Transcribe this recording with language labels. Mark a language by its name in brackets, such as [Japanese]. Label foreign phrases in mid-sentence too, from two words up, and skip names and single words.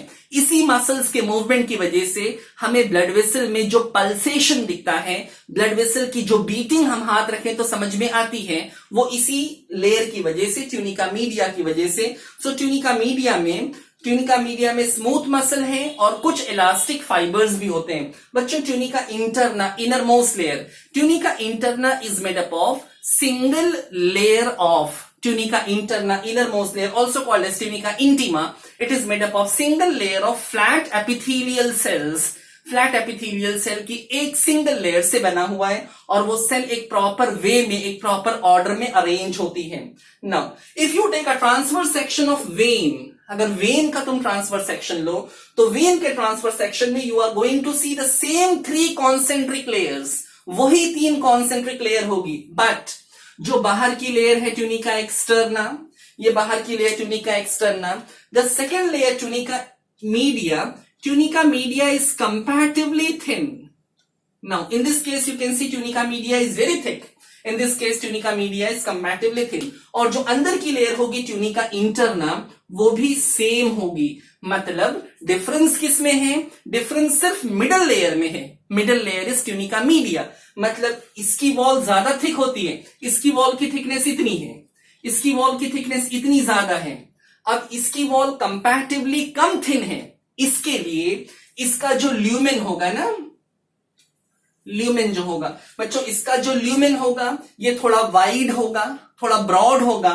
[Hindi] इसी मसल्स के मूवमेंट की वजह से हमें [English] blood vessel [Hindi] में जो पल्सेशन दिखता है, [English] blood vessel [Hindi] की जो बीटिंग हम हाथ रखें तो समझ में आती है, वो इसी लेयर की वजह से, [English] tunica media [Hindi] की वजह से. सो [English] tunica media [Hindi] में [English] smooth muscle [Hindi] है और कुछ [English] elastic fibers [Hindi] भी होते हैं. [English] बच्चों, tunica interna, inner most layer, tunica interna is made up of single layer of, tunica interna, innermost layer, also called as tunica intima. It is made up of single layer of flat epithelial cells. flat epithelial cell [Hindi] की एक [English] single layer [Hindi] से बना हुआ है, और वो सेल एक [English] proper way [Hindi] में, एक [English] proper order [Hindi] में अरेंज होती है. [English] now if you take a transverse section of vein, [Hindi] अगर वेन का तुम ट्रांसफर सेक्शन लो तो वेन के ट्रांसफर सेक्शन में [English] you are going to see the same 3 concentric layers. [Hindi] वही 3 [English] concentric layer [Hindi] होगी, बट जो बाहर की लेयर है [English] tunica externa, [Hindi] ये बाहर की लेयर [English] tunica externa. the second layer tunica media. Tunica media is comparatively thin. Now, in this case, you can see tunica media is very thick. In this case, tunica media is comparatively thin. [Hindi] और जो अंदर की लेयर होगी [English] tunica interna, [Hindi] वो भी सेम होगी. मतलब डिफरेंस किस में है? डिफरेंस सिर्फ [English] middle layer [Hindi] में है. [English] middle layer is tunica media. [Hindi] मतलब इसकी वॉल ज्यादा थिक होती है, इसकी वॉल की थिकनेस इतनी है, इसकी वॉल की थिकनेस इतनी ज्यादा है. अब इसकी वॉल कंपैरेटिवली कम थिन है, इसके लिए इसका जो ल्यूमेन होगा ना, ल्यूमेन जो होगा बच्चों, इसका जो ल्यूमेन होगा ये थोड़ा वाइड होगा, थोड़ा ब्रॉड होगा.